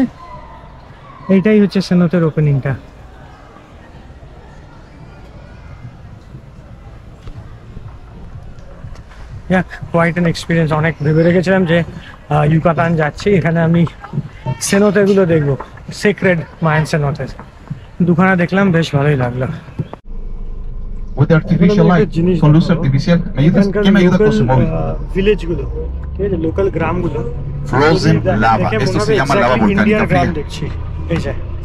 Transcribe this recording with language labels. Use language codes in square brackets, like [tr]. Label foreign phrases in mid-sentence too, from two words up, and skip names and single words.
[bn] এইটাই হচ্ছে সেনোতের ওপেনিংটা। [en] quite an experience. [bn] অনেক ভেবে রেখেছিলাম যে ইউকাতান যাচ্ছি, এখানে আমি সেনোতেগুলো দেখবো, [en] sacred Mayan cenote. [bn] দুখানা দেখলাম, বেশ ভালোই লাগলো। [en] With artificial light, [es] con luz artificial. ¿Quién me ayuda con su móvil? [bn] ভিলেজগুলো, ঠিক আছে, লোকাল গ্রামগুলো। [en] Frozen lava. [es] Esto se llama lava volcánica fría. [bn] দেখছি এই যে।